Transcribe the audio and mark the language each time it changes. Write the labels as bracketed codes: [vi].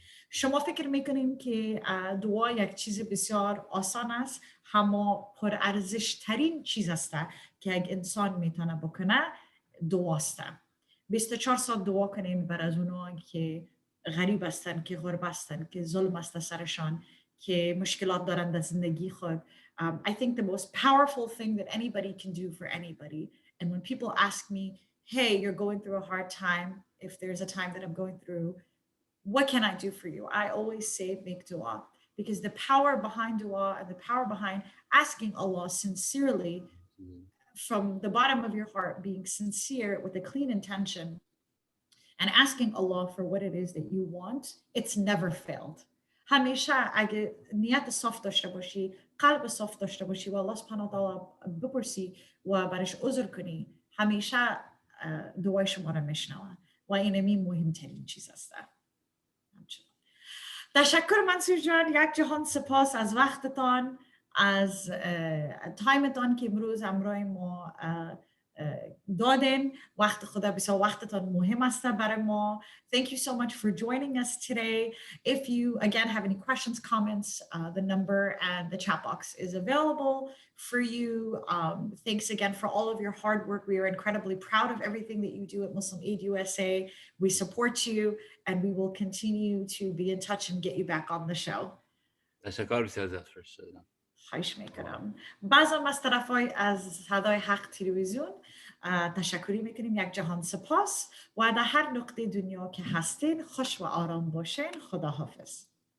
[fa] شما فکر میکنین که دعا یک چیز بسیار آسان است، اما پر ارزش ترین چیز است که یک انسان میتونه بکنه دعاست. 24 ساعت دعا کنین بر از اونها که غریب هستن، که غرب هستن، که ظلم است سرشان، که مشکلات دارن در زندگی خود. [en] I think the most powerful thing that anybody can do for anybody, and when people ask me, hey, you're going through a hard time, if there's a time that I'm going through, what can I do for you? I always say make dua, because the power behind dua and the power behind asking Allah sincerely from the bottom of your heart, being sincere with a clean intention and asking Allah for what it is that you want, it's never failed. [fa] همیشه اگه نیت صاف داشته باشی، قلب صاف داشته باشی و الله سبحانه و تعالی بپرسی و برش عذر کنی، همیشه دعای شما را میشنوه و اینمی مهمترین چیز است. تشکر منصور جان، یک جهان سپاس از وقتتان، از تایمتان که امروز همراه ما دادن. وقت خدا بسیار وقتتان مهم است برای ما. [en] Thank you so much for joining us today. If you again have any questions, comments, the number and the chat box is available for you. Thanks again for all of your hard work. We are incredibly proud of everything that you do at Muslim Aid USA. We support you and we will continue to be in touch and get you back on the show. [fa] تشکر بسیار ازت فرستادم. خواهش میکنم. بازم از طرفای از صدای حق تلویزیون تشکری میکنیم. یک جهان سپاس و در هر نقطه دنیا که هستین خوش و آرام باشین. خدا حافظ.